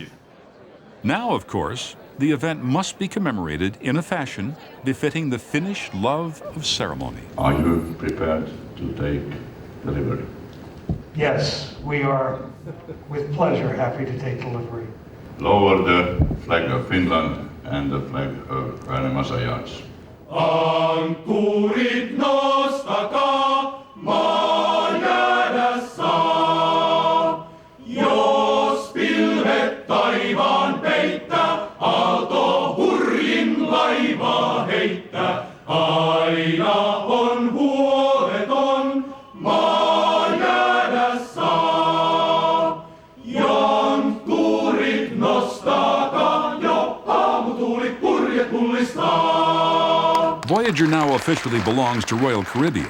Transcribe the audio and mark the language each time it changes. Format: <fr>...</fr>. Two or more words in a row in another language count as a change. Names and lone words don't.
<en>Now, of course, the event must be commemorated in a fashion befitting the Finnish love of ceremony. Are you prepared to take delivery? Yes, we are, with pleasure, happy to take delivery. Lower the flag of Finland and the flag of Rainemasa.</en> <fi>Ankkurit nostakaa, maa jäädä saa. Jos pilvet taivaan peittää, aalto hurjin laivaa heittää. Aina on huoleton, maa jäädä saa. Ankkurit nostakaa, jo aamutuulit purjet pullistaa.</fi> <en>Voyager now officially belongs to Royal Caribbean.</en>